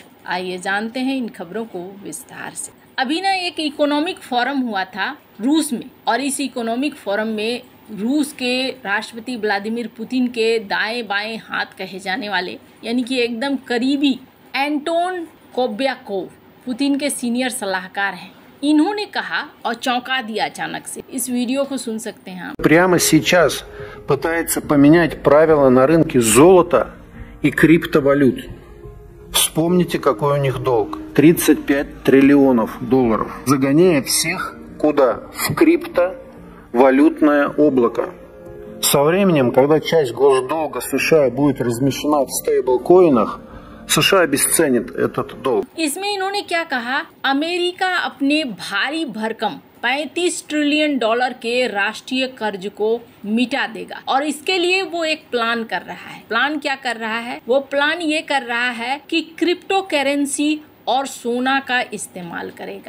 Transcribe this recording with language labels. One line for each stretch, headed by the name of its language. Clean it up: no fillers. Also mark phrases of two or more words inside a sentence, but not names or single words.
Hindi: आइए जानते हैं इन खबरों को विस्तार से। अभी ना एक
English: economic forum
Hindi: हुआ था रूस में, और इस
English: economic forum
Hindi: में रूस के राष्ट्रपति व्लादिमीर पुतिन के दाएं बाएं हाथ कहे जाने वाले यानी कि एकदम करीबी एंटोन कोब्याकोव पुतिन के सीनियर सलाहकार हैं। इन्होंने कहा और चौंका दिया अचानक से। इस वीडियो को सुन सकते हैं आप।
Russian: Прямо сейчас пытается поменять правила на рынке золота и криптовалют. Вспомните, какой у них долг. 35 триллионов долларов. Загоняя всех куда? В криптовалютное облако. Со временем, когда часть госдолга США будет размещена в стейблкоинах, США обесценит этот долг.
Hindi: इसमें इन्होंने क्या कहा? अमेरिका अपने भारी भरकम 35
English: trillion dollar
Hindi: के राष्ट्रीय कर्ज को मिटा देगा, और इसके लिए वो एक प्लान कर रहा है। प्लान क्या कर रहा है? वो प्लान ये कर रहा है कि
English: crypto currency
Hindi: और सोना का इस्तेमाल करेगा।